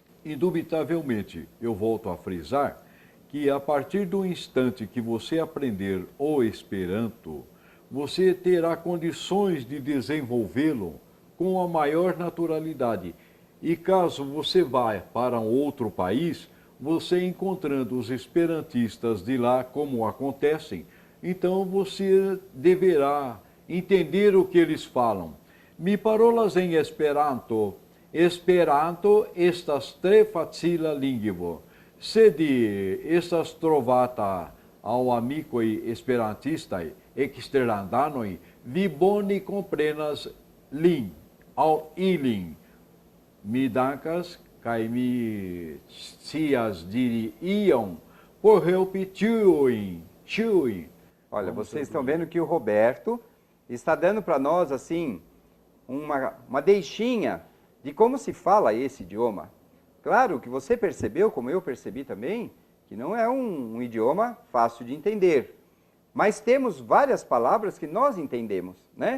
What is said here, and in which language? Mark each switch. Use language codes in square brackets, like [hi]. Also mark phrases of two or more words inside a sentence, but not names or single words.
[pt] Indubitavelmente, eu volto a frisar que a partir do instante que você aprender o Esperanto, você terá condições de desenvolvê-lo com a maior naturalidade. E caso você vá para um outro país, você encontrando os esperantistas de lá como acontecem, então você deverá entender o que eles falam. [eo] Mi parolas em Esperanto. Esperanto estas tre facila lingvo. Sed estas trovata aŭ amikoj esperantistaj eksterlandanoj, vi bone komprenas lin aŭ ilin. Mi dankas kaj mi scias diri iom por helpi ĉiujn. [pt] Olha, vocês estão vendo que o Roberto está dando para nós, assim, uma deixinha de como se fala esse idioma. Claro que você percebeu, como eu percebi também, que não é um idioma fácil de entender. Mas temos várias palavras que nós entendemos, né?